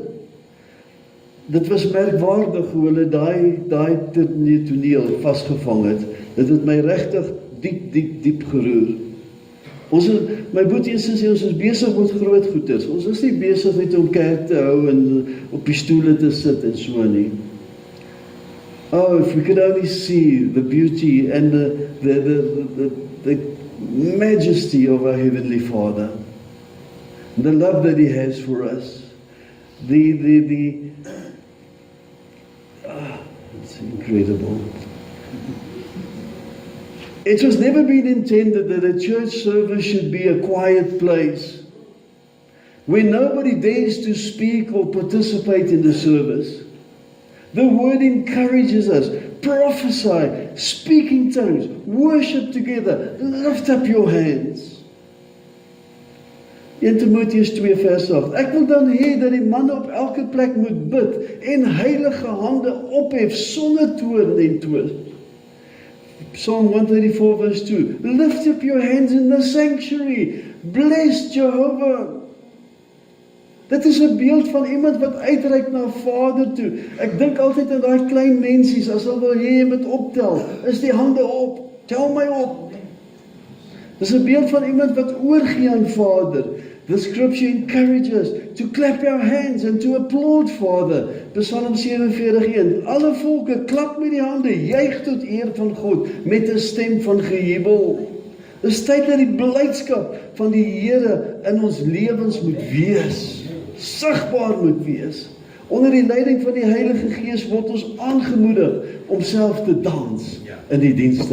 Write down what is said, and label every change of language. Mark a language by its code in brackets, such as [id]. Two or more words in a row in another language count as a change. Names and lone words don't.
[af] Dit was merkwaardig hoe hulle daai toneel vasgevang het. Dit het my regtig diep geroer. My boetie en sussie, ons is besig met groot goeders. Ons is nie besig net om kerk te hou en op die stoele te sit en so nie. [en] Oh, if we could only see the beauty and the majesty of our Heavenly Father. The love that He has for us. It's incredible. It was never been intended that a church service should be a quiet place where nobody dares to speak or participate in the service. The Word encourages us, prophesy, speak in tongues, worship together, lift up your hands. [af] 1 Timotheus 2 vers 8. Ek wil dan hê dat die manne op elke plek moet bid en heilige hande ophef sonder toorn en twist. Psalm 134 verse 2. [en] Lift up your hands in the sanctuary. Bless Jehovah. [af] Dit is 'n beeld van iemand wat uitreik na Vader toe. Ek dink altyd aan daai klein mensies, as hulle wil hê jy moet optel, is die hande op. Tel my op. Dit is 'n beeld van iemand wat oorgee aan Vader. [en] The scripture encourages to clap our hands and to applaud Father. Psalm 47:1. [af] Alle volke klap met die hande, juig tot eer van God met 'n stem van gejubel. Dit is tyd dat die blydskap van die Here in ons lewens moet wees, sigbaar moet wees. Onder die leiding van die Heilige Gees word ons aangemoedig om self te dans in die dienste.